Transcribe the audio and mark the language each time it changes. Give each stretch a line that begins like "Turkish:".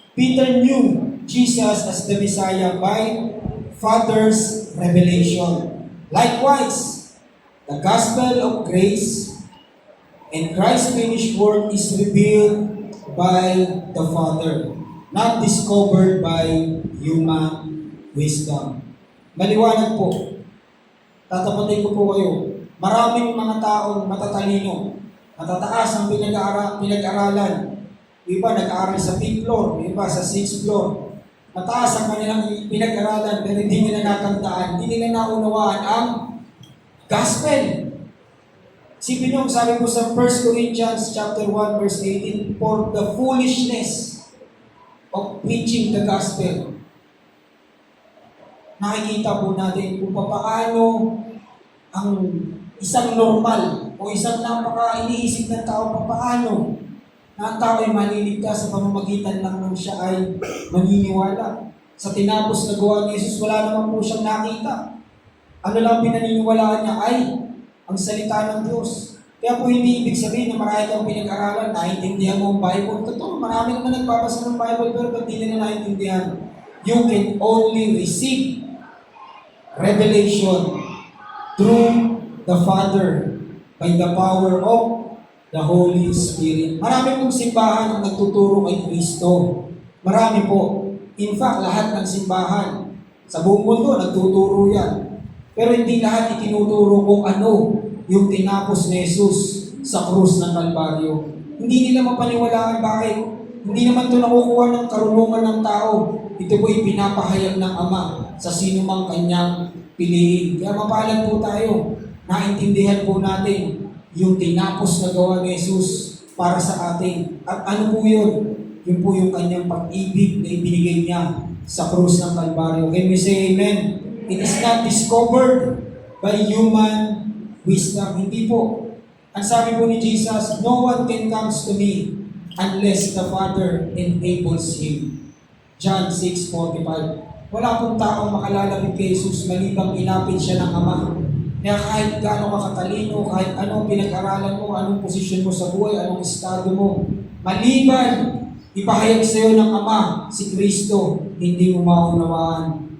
English: Peter knew Jesus as the Messiah by Father's revelation. Likewise, the gospel of grace and Christ's finished work is revealed by the Father, not discovered by human wisdom.
Filipino: Maliwanag po. Tatapatin ko po kayo. Maraming mga taong matatalino, matataas ang pinag-aralan. Iba nag-aaral sa 5th floor, iba sa 6th floor. Mataas ang kanilang pinag-aralan pero hindi nila natandaan, hindi nila naunawaan ang gospel. Sipin nyo, sabi ko sa
English: 1 Corinthians chapter 1 verse 18, for the foolishness of preaching the gospel.
Filipino: Nakikita po natin kung paano ang isang normal o isang napaka-iniisip ng tao, paano na ang tao ay maliligtas sa pamamagitan lang nung siya ay maniniwala. sa tinapos na gawa ni Jesus, wala naman po siyang nakita. Ano lang pinaniniwalaan niya ay ang salita ng Diyos. Kaya po hindi ibig sabihin na marami kang pinag-aralan, naiintindihan mo ang Bible. Totoo, marami naman nagbabasa ng Bible pero ba't di nila naiintindihan?
English: You can only receive revelation through the Father by the power of the Holy Spirit.
Filipino: Marami pong simbahan ang nagtuturo kay Kristo. Marami po.
English: In fact,
Filipino: lahat ng simbahan sa buong mundo nagtuturo yan. Pero hindi lahat itinuturo kung ano yung tinapos ni Jesus sa krus ng Kalbaryo. Hindi nila mapaniwalaan bakit. Hindi naman ito nakukuha ng karunungan ng tao. Ito po ipinapahayag ng Ama sa sino mang kanyang piliin. Kaya mapalad po tayo. Naintindihan po natin yung tinapos na gawa ni Jesus para sa atin. At ano po yun? Yun po yung kanyang pag-ibig na ibinigay niya sa krus ng Kalbaryo.
English: Can we say amen? It is not discovered by human wisdom.
Filipino: Hindi po. Ang sabi po ni
English: Jesus, no one can come to me unless the Father enables him. John 6:45.
Filipino: Wala pong taong makalalapit kay Jesus malibang inapit siya ng Ama. Kaya kahit gaano ka katalino, kahit anong pinag-aralan mo, anong posisyon mo sa buhay, anong estado mo, maliban ipahayag sa iyo ng Ama, si Kristo, hindi mo maunawaan.